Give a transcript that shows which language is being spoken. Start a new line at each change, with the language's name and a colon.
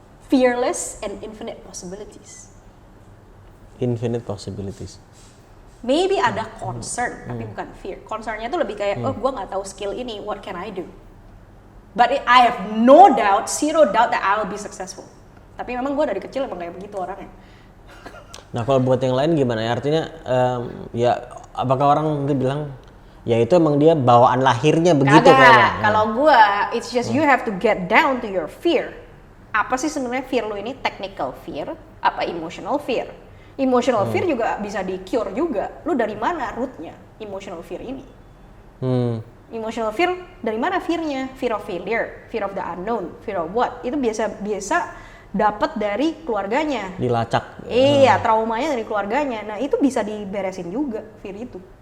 English: Fearless and infinite possibilities. Infinite possibilities.
Indonesian: Maybe ada concern, tapi bukan fear. Concernnya tuh lebih kayak, oh gue nggak tahu skill ini,
English: what can I do? But I have no doubt, zero doubt that I will be successful.
Indonesian: Tapi memang gue dari kecil emang kayak begitu orangnya. Nah kalau buat yang lain gimana ya? Artinya ya apakah orang mungkin bilang ya itu emang dia bawaan lahirnya begitu Kagak. kayaknya. Kalau gua,
English: it's just you have to get down to your fear.
Indonesian: Apa sih sebenarnya fear lu ini? Technical fear, apa emotional fear? Emotional fear juga bisa di cure juga. Lu dari mana rootnya emotional fear ini? Emotional fear dari mana fearnya?
English: Fear of failure, fear of the unknown, fear of what?
Indonesian: Itu biasa dapat dari keluarganya. Dilacak. Iya, traumanya dari keluarganya. Nah itu bisa diberesin juga fear itu.